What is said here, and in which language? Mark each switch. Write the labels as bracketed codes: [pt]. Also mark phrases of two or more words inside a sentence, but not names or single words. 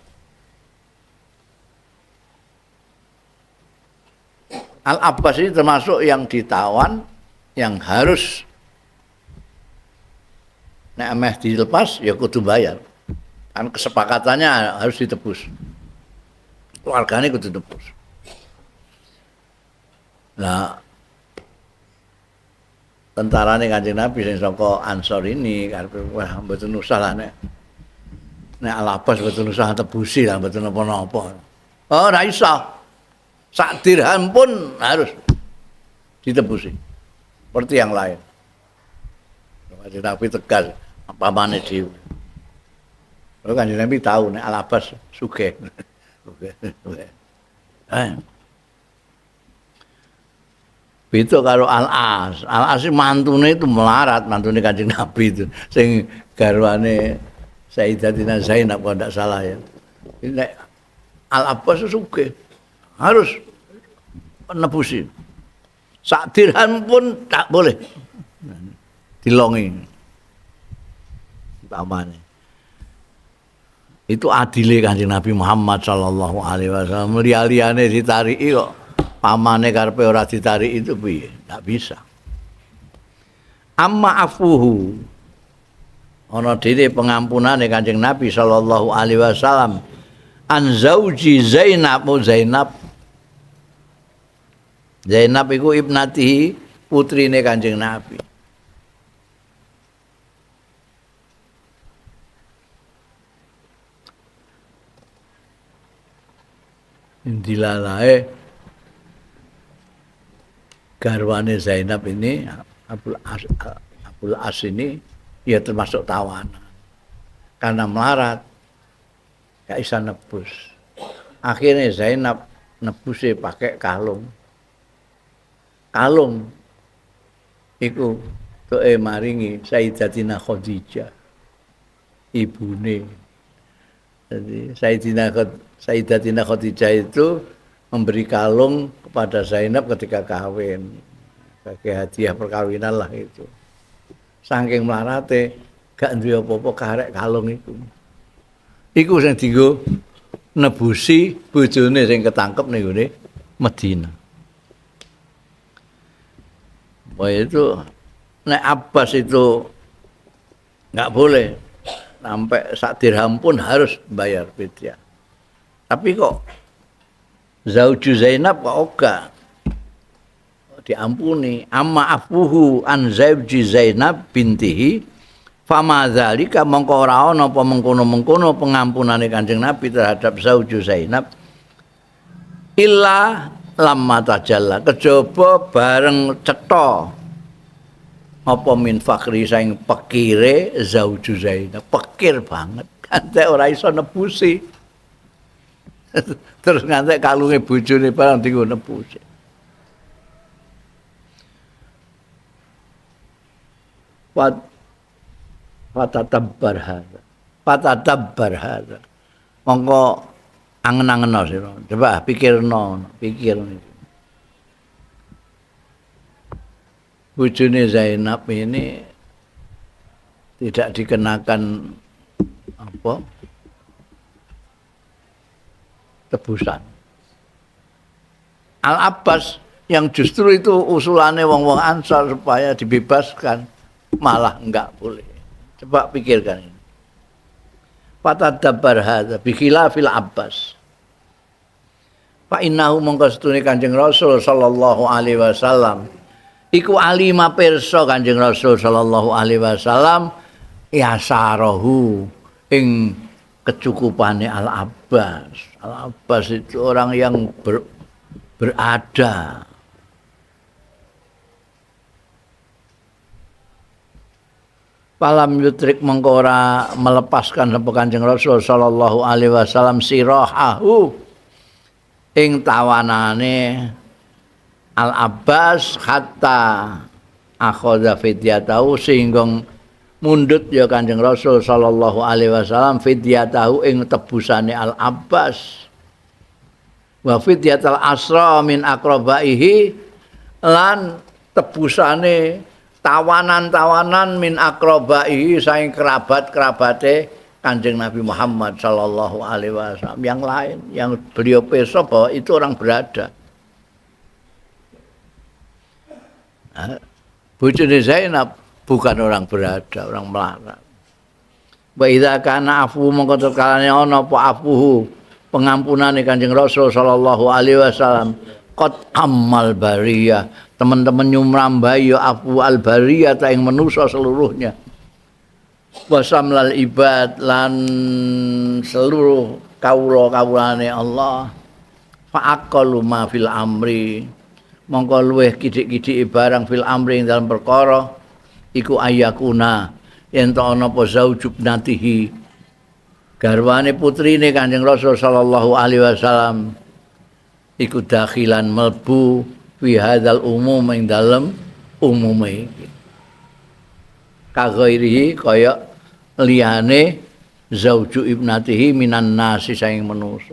[id] Al Abbas ini termasuk yang ditawan, yang harus [jv] nek ameh dilepas ya kudu bayar. [id] Kan kesepakatannya harus ditebus. [jv] Keluargane kudu ditebus. Nah, tentarane Kanjeng Nabi sing saka Ansor ini karepe wah mboten usah lah nek Al Abbas mboten usah tebusi lah mboten napa-napa. Oh, ora iso. [id] Sak dirham pun harus ditebusi. Seperti yang lain. [jv] Kanjeng Nabi tegas pamane dhewe. Kanjeng Nabi tahu nek Al Abbas sugih. [id] Itu kalau Al-As. [jv] Al-As mantune itu melarat, mantune Kanjeng Nabi itu. Sing garwane Sayyidatina Zainab [id] kalau tidak salah ya. Ini Al-Abbas sugih. Harus nebusi. Sak dirham pun tak boleh. [jv] Dilongi. Pamane. [id] Itu adile Kanjeng Nabi Muhammad [ar] sallallahu alaihi wasallam. [jv] Liya-liyane ditariki kok pamane karepe ora ditariki itu piye? [id] Enggak bisa. [ar] Amma afuhu [jv] ana dene pengampunane Kanjeng Nabi [ar] sallallahu alaihi wasallam an zauji Zainab [jv] Zainab iku ibnatihi putrine Kanjeng Nabi. [id] Dilalae garwane Zainab ini Abul As ini ya termasuk tawanan karena melarat gak bisa nebus. Akhirnya Zainab nebusnya pakai kalung [jv] iku tuke maringi Sayyidatina Khadijah ibune. [id] Jadi Sayyidatina Khadijah itu memberi kalung kepada Zainab ketika kawin. Sebagai hadiah perkawinan lah itu. [jv] Saking melarate gak duwe apa-apa karek kalung iku. Iku sing dienggo nebusi bojone sing ketangkep ning gone Madinah. [id] Wah itu nek Abbas itu enggak boleh sampai sak dirham pun harus bayar fidyah. Tapi kok Zauju Zainab kok oga diampuni. [ar] Amma afuhu an Zauji Zainab bintihi fama dzalika [jv] mongko ora ana apa mengkono-mengkono pengampunane Kanjeng Nabi terhadap Zauju Zainab [ar] illa lamma tajalla [jv] kejaba bareng cetha apa [ar] min fakri [jv] saing pekire Zauju Zainab pekir banget kantek ora iso nebusi terus ngantek kalunge bojone barang dienggo nebusi [ar] Fatadabbar hadza [jv] mongko angen-angeno sira coba pikir bojone Zainab [id] ini tidak dikenakan apa tebusan. Al-Abbas yang justru itu usulannya wong-wong Ansar supaya dibebaskan malah enggak boleh. Coba pikirkan ini. [ar] Fatadabbar hadza bi khilafil Abbas. Fa innahu [jv] mongko setune Kanjeng Rasul [ar] sallallahu alaihi wasallam iku alima [jv] pirsa Kanjeng Rasul [ar] sallallahu alaihi wasallam yasarahu [jv] ing kecukupane Al-Abbas. [id] Al-Abbas itu orang yang berada. [ar] Palam yutrik [jv] mengko ora melepaskan sapa Kanjeng Rasul [ar] sallallahu alaihi wasallam sirahahu [jv] ing tawanane [ar] Al-Abbas hatta akhadha fidyatahu [jv] sehingga mundut ya Kanjeng Rasul sallallahu [ar] alaihi wasallam fidyatahu [jv] ing tebusane Al-Abbas [ar] wa fidyatal asra min aqrabaihi [jv] lan tebusane tawanan-tawanan [ar] min aqrabaihi [jv] saing kerabat-kerabate Kanjeng Nabi Muhammad [ar] sallallahu alaihi wasallam [id] yang lain yang beliau pirsa bahwa itu orang berada. Bojone Zainab bukan orang berada, orang melarat. [ar] Wa idza kana afu [jv] mongko tekalane ana apa afuhu pengampunane Kanjeng Rasul [ar] sallallahu alaihi wasallam qad ammal bariyah [id] teman-teman nyumrambai [ar] ya afu al bariyah ta [jv] ing manusa seluruhnya [ar] wasamlal ibad [jv] lan seluruh kawula-kawulane Allah fa [ar] aqallu ma fil amri [jv] mongko luweh kidik-kidik barang [ar] fil amri [jv] ing dalam perkara iku ayakuna yen ta ana apa zaujubnatihi garwane putrine Kanjeng Rasul [ar] sallallahu alaihi wasallam [jv] iku dakhilan melbu [ar] fi hadzal umum [jv] ing dalem umume iki kaghairihi kaya liyane [ar] zauju ibnatihi minan nasi [jv] saing manusa.